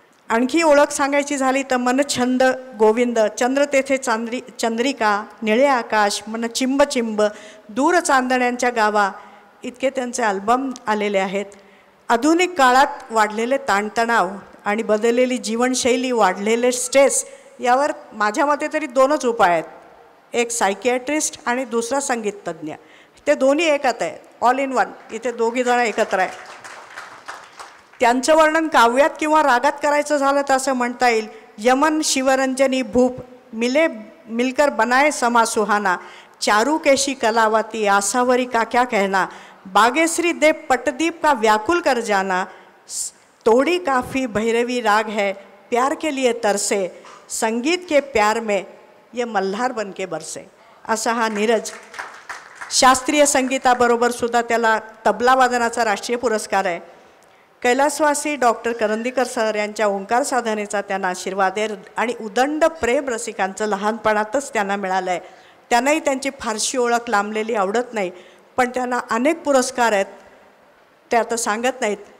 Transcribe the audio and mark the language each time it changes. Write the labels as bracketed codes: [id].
[mr] आणखी ओळख सांगायची झाली तर मन छंद गोविंद, चंद्र तेथे चंद्रिका, निळे आकाश, मन चिंब चिंब, दूर चांदण्यांच्या गावा इतके त्यांचे अल्बम आलेले आहेत. आधुनिक काळात वाढलेले ताणतणाव आणि बदललेली जीवनशैली, वाढलेले स्ट्रेस यावर माझ्या मते तरी 2च उपाय आहेत. एक सायकियाट्रिस्ट आणि दुसरा संगीत तज्ज्ञ. ते दोन्ही एकच आहेत, [en] All in one. [mr] इथे दोघीजणं एकत्र आहे. त्यांचं वर्णन काव्यात किंवा रागात करायचं झालं तर असं म्हणता येईल, [hi] यमन शिवरंजनी भूप मिलकर बनाए समा सुहाना, चारू केशी कलावती आसावरी का क्या कहना, बागेश्री दे पटदीप का व्याकुल कर जाना, तोड़ी काफ़ी भैरवी राग है प्यार के लिए तरसे, संगीत के प्यार में ये मल्हार बन के बरसे. [mr] असा हा नीरज. शास्त्रीय संगीताबरोबर सुद्धा त्याला तबला वादनाचा राष्ट्रीय पुरस्कार आहे. कैलासवासी डॉक्टर करंदीकर सर यांच्या ओंकार साधनेचा त्यांना आशीर्वाद आहे आणि उदंड प्रेम रसिकांचं लहानपणातच त्यांना मिळालं आहे. त्यांनाही त्यांची फारशी ओळख लांबलेली आवडत नाही, पण त्यांना अनेक पुरस्कार आहेत, ते आता सांगत नाहीत.